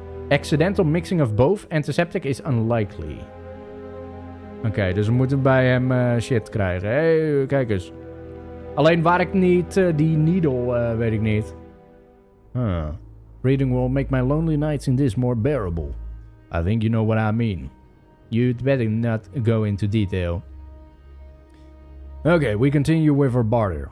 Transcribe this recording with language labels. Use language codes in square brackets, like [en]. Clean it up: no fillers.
[en] Accidental mixing of both antiseptic is unlikely. [nl] Oké, dus we moeten bij hem shit krijgen. Hé, kijk eens. Alleen waar ik niet die needle, weet ik niet. Huh. [en] Reading will make my lonely nights in this more bearable. I think you know what I mean. You'd better not go into detail. Okay, we continue with our barter.